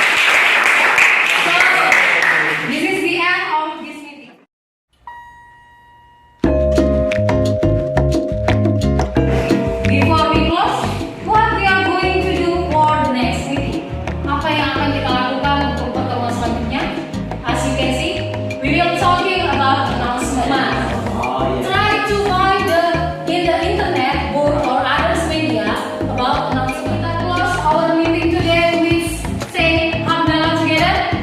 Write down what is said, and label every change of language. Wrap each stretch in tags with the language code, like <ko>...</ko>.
<en>So, this is the end of this meeting. Before we close, what we are going to do for the next meeting?</en> <id>Apa yang akan kita lakukan untuk pertemuan selanjutnya?</id> <en>As you can see, we will talking about announcement. Try to find in the internet book or others media about announcement.</en> <id>Kita</id> <en>close our meeting today with say Alhamdulillah together.</en>